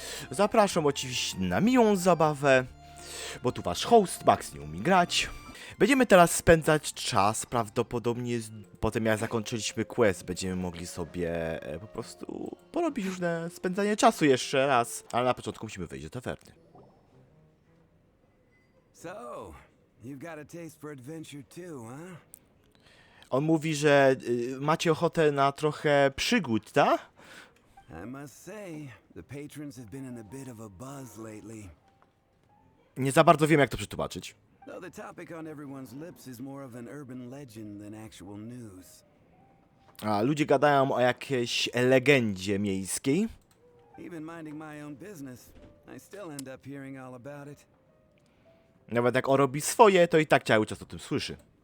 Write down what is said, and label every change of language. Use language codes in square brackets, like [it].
[pl] Zapraszam oczywiście na miłą zabawę, bo tu wasz host Max nie umie grać. Będziemy teraz spędzać czas, prawdopodobnie potem jak zakończyliśmy quest, będziemy mogli sobie po prostu porobić różne spędzanie czasu jeszcze raz, ale na początku musimy wejść do tawerny. [en] So, you've got a taste for adventure too, huh? [pl] On mówi, że macie ochotę na trochę przygód, tak? [en] I must say, the patrons have been in a bit of a buzz lately. [pl] Nie za bardzo wiem, jak to przetłumaczyć. [en] Though the topic on everyone's lips is more of an urban legend than actual news. [pl] A ludzie gadają o jakiejś legendzie miejskiej. [en] Even minding my own business, I still end up hearing all about it. [pl] Nawet jak on robi swoje, to i tak cały czas o tym słyszy.